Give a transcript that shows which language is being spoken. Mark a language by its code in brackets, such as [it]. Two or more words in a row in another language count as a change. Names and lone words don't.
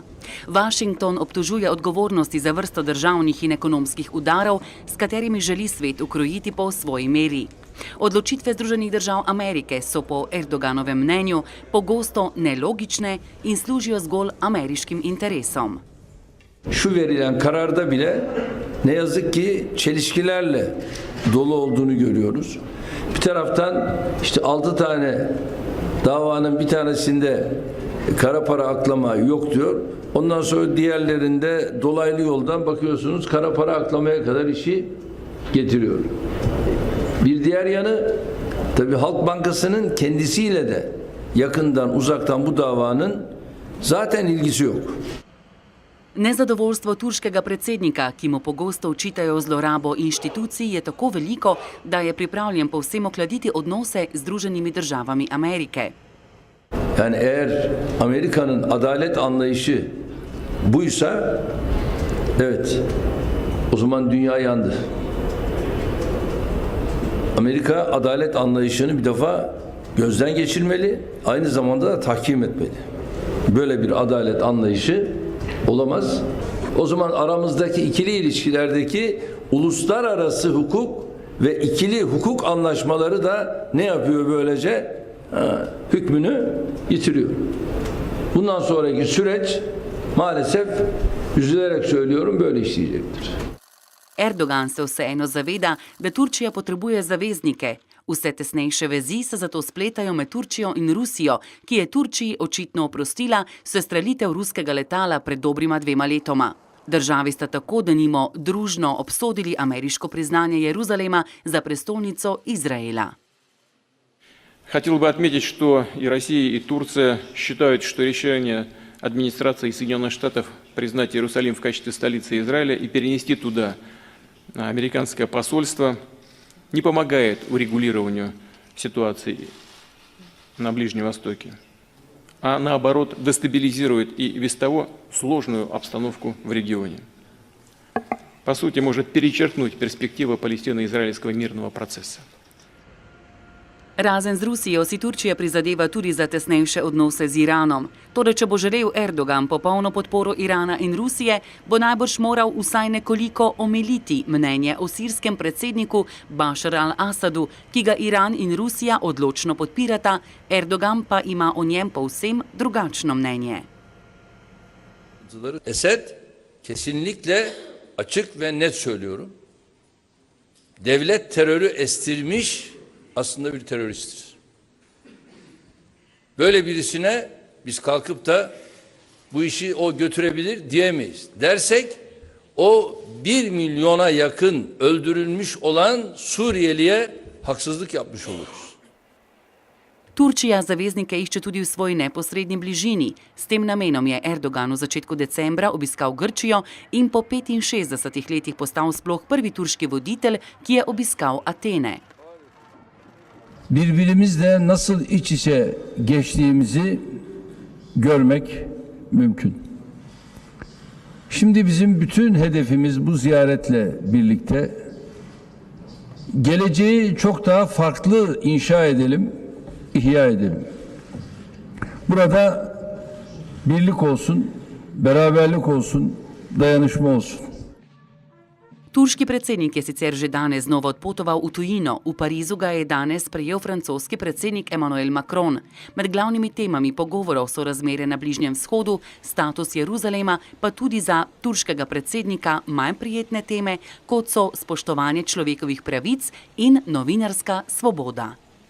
[sl] Washington obtožuje odgovornosti za vrsto državnih in ekonomskih udarov, s katerimi želi svet ukrojiti po svoji meri. Odločitve Združenih držav Amerike so po Erdoganovem mnenju pogosto nelogične in služijo zgolj ameriškim interesom. [tr] Şu verilen kararda bile ne yazık ki çelişkilerle dolu olduğunu görüyoruz. Bir taraftan işte 6 tane davanın bir tanesinde kara para aklama yok diyor. Ondan sonra diğerlerinde dolaylı yoldan bakıyorsunuz kara para aklamaya kadar işi getiriyor. Bir diğer yanı tabii Halk Bankası'nın kendisiyle de yakından uzaktan bu davanın zaten ilgisi yok. [sl] Nezadovoljstvo turškega predsednika, ki mu pogosto očitajo zlorabo inštitucij, je tako veliko, da je pripravljen povsem ohladiti odnose z Združenimi državami Amerike. [tr] Yani eğer Amerika'nın adalet anlayışı buysa, evet, o zaman dünya yandı. Amerika adalet anlayışını bir defa gözden geçirmeli, aynı zamanda da tahkim etmeli. Böyle bir adalet anlayışı olamaz. O zaman aramızdaki ikili ilişkilerdeki uluslararası hukuk ve ikili hukuk anlaşmaları da ne yapıyor böylece? Hükmünü yitiriyor. Bundan sonraki süreç maalesef üzülerek söylüyorum böyle işleyecektir. [sl] Erdogan se vseeno zaveda, da Turčija potrebuje zaveznike. Vse tesnejše vezi se zato spletajo med Turčijo in Rusijo, ki je Turčiji očitno oprostila sestrelitev ruskega letala pred dobrima 2 letoma. Državi sta tako denimo družno obsodili ameriško priznanje Jeruzalema za prestolnico Izraela. [ru] Хотел бы отметить, что и Россия, и Турция считают, что решение администрации Соединенных Штатов признать Иерусалим в качестве столицы Израиля и перенести туда американское посольство не помогает урегулированию ситуации на Ближнем Востоке, а наоборот дестабилизирует и без того сложную обстановку в регионе. По сути, может перечеркнуть перспективы палестино-израильского мирного процесса. [sl] Razen z Rusijo si Turčija prizadeva tudi za tesnejše odnose z Iranom. Torej, če bo želel Erdogan popolno podporo Irana in Rusije, bo najbrž moral vsaj nekoliko omiliti mnenje o sirskem predsedniku Bašar al-Asadu, ki ga Iran in Rusija odločno podpirata, Erdogan pa ima o njem povsem drugačno mnenje. [tr] Esed kesinlikle açık ve net söylüyorum. Devlet terörü estirmiş aslında bir teröristtir. Böyle birisine biz kalkıp da bu işi o götürebilir diyemeyiz. Dersek o 1 milyona yakın öldürülmüş olan Suriyeliye haksızlık yapmış oluruz. [sl] Turčija zaveznike išče tudi v svoji neposrednji bližini. S tem namenom je Erdogan v začetku decembra obiskal Grčijo in po 65 letih postal sploh prvi turški voditelj, ki je obiskal Atene. [tr] Birbirimizle nasıl iç içe geçtiğimizi görmek mümkün. Şimdi bizim bütün hedefimiz bu ziyaretle birlikte geleceği çok daha farklı inşa edelim, ihya edelim. Burada birlik olsun, beraberlik olsun, dayanışma olsun. [sl] Turški predsednik je sicer že danes znova odpotoval v tujino. V Parizu ga je danes sprejel francoski predsednik Emmanuel Macron. Med glavnimi temami pogovorov so razmere na Bližnjem vzhodu, status Jeruzalema, pa tudi za turškega predsednika manj prijetne teme, kot so spoštovanje človekovih pravic in novinarska svoboda.